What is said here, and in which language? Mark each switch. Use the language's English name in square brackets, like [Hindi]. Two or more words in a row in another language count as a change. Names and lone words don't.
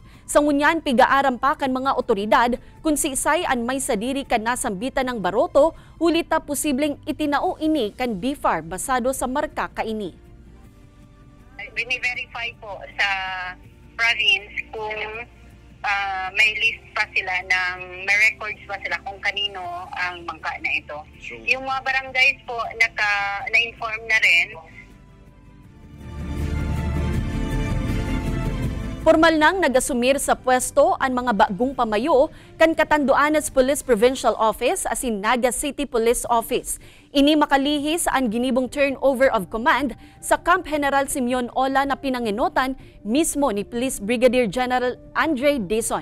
[Bikol] Sa ngunyan, pigaaram pa kan mga otoridad kung si Isay ang may Sadiri kan nasambitan ng baroto, ulit na posibleng itinao ini kan BFAR basado sa marka kaini. [Filipino] Bini-verify po sa province kung may list pa sila may records pa sila kung kanino ang bangka na ito. Yung mga barangays po na-inform na rin. [Bikol] Formal nang nagasumir sa pwesto ang mga bagong pamayo kan Catanduanes Police Provincial Office asin Naga City Police Office. Ini makalihis ang ginibong [English] turnover of command [Bikol] sa Camp General Simeon Ola na pinanginutan mismo ni Police Brigadier General Andre Dizon.